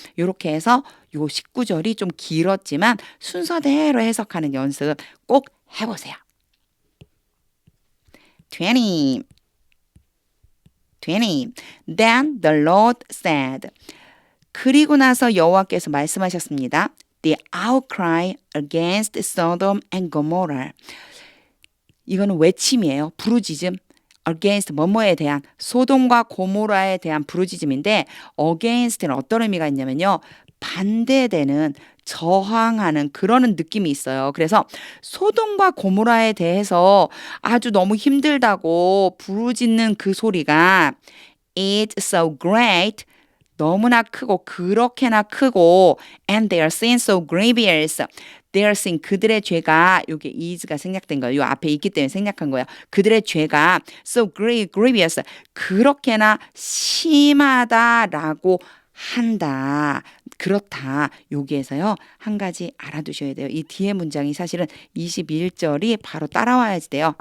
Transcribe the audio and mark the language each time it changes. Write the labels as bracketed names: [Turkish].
[Korean] 이렇게 해서 요 19절이 좀 길었지만 순서대로 해석하는 연습 꼭 해보세요. 20. [English] Then the Lord said. [Korean] 그리고 나서 여호와께서 말씀하셨습니다. [English] The outcry against Sodom and Gomorrah. [Korean] 이거는 외침이에요. 부르짖음. against 뭐뭐에 대한 소돔과 고모라에 대한 부르짖음인데 against는 어떤 의미가 있냐면요. 반대되는 저항하는 그러는 느낌이 있어요. 그래서 소돔과 고모라에 대해서 아주 너무 힘들다고 부르짖는 그 소리가 [English] It's so great. [Korean] 너무나 크고 그렇게나 크고 [English] and their sin so grievous. Their sin [Korean] 그들의 죄가 요게 is가 생략된 거예요. 요 앞에 있기 때문에 생략한 거예요. 그들의 죄가 [English] so grievous [Korean] 그렇게나 심하다라고 한다. 그렇다. 여기에서요. 한 가지 알아두셔야 돼요. 이 뒤에 문장이 사실은 21절이 바로 따라와야지 돼요.